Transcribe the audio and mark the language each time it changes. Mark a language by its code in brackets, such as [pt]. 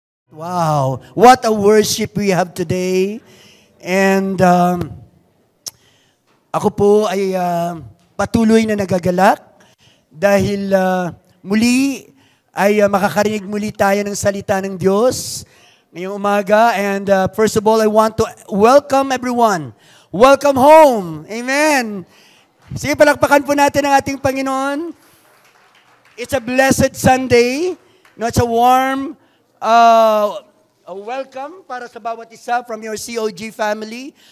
[en] Wow, what a worship we have today. [tl] And ako po ay patuloy na nagagalak dahil muli ay makakarinig muli tayo ng salita ng Diyos ngayong umaga. [en] And first of all, I want to welcome everyone. Welcome home. Amen. [tl] Sige, palakpakan po natin ang ating Panginoon. [en] It's a blessed Sunday. No, it's a warm a welcome [tl] para sa bawat isa [en] from your COG family.